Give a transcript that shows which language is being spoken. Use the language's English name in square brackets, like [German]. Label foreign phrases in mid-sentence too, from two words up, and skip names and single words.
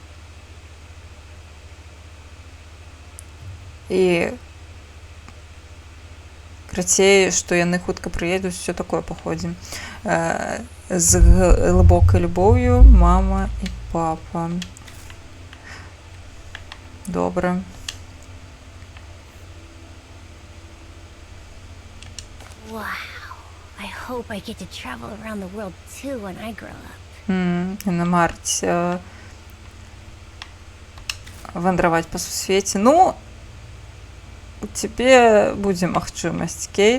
[Belarusian] І крацей, што яны хутка прыедуць, усё такое паходзім. З глыбокай любоўю, мама і папа. Добра. [English] Wow. I hope I get to travel around the world too when I grow up. [Belarusian] На марць вандраваць па сусвеце. Ну, у цябе будзе магчымасць, Кейт.